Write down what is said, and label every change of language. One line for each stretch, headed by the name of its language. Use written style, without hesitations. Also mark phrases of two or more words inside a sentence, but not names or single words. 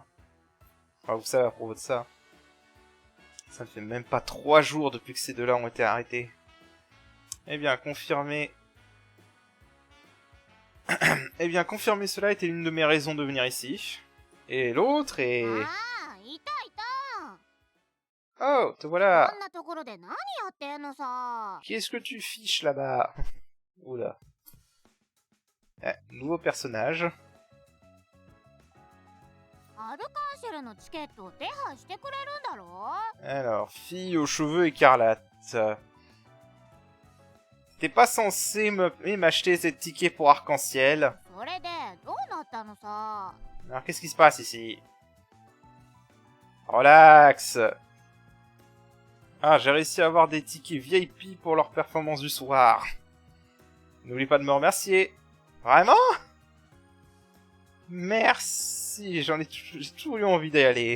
French: Enfin, vous savez à propos de ça. Ça ne fait même pas 3 jours depuis que ces deux-là ont été arrêtés. Eh bien, confirmé. Eh bien, confirmer cela était l'une de mes raisons de venir ici. Et l'autre est...
Japanese: ああ、いたいた。
French: Oh, te
Japanese: こ
French: voilà.
Japanese: んなところで何やってんのさ。
French: Qu'est-ce que tu fiches là-bas? Oula. Nouveau personnage.
Japanese: アルカンシェルのチケットを手配してくれるんだろ。
French: Alors, fille aux cheveux écarlates. T'es pas censé m'acheter ces tickets pour Arc-en-Ciel.
Japanese: それでどうなったのさ。
French: Alors, qu'est-ce qui se passe ici? Relax. Ah, j'ai réussi à avoir des tickets VIP pour leur performance du soir. N'oublie pas de me remercier. Vraiment? Merci, j'ai toujours eu envie d'y aller.